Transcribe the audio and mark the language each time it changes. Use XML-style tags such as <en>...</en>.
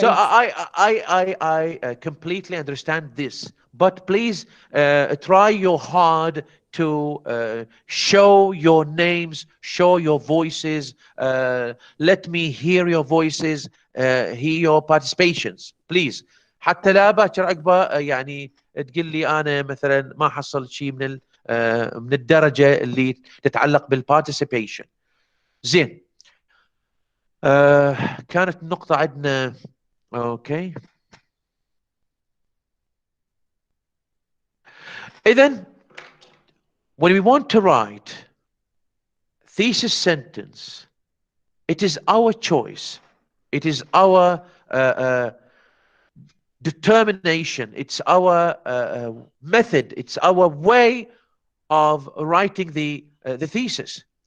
<en>So I completely understand this, but please try your hard to show your names, show your voices, let me hear your voices, hear your participations, please.</en> <ar>حتى لا باكر عقبه يعني تقول لي انا مثلا ما حصلت شيء من الدرجه اللي تتعلق بالبارتيسيبيشن. زين، كانت النقطه عندنا. اوكي، إذن</ar> <en>when we want to write thesis sentence, it is our choice, it is our determination, it's our method, it's our way of writing the thesis.</en>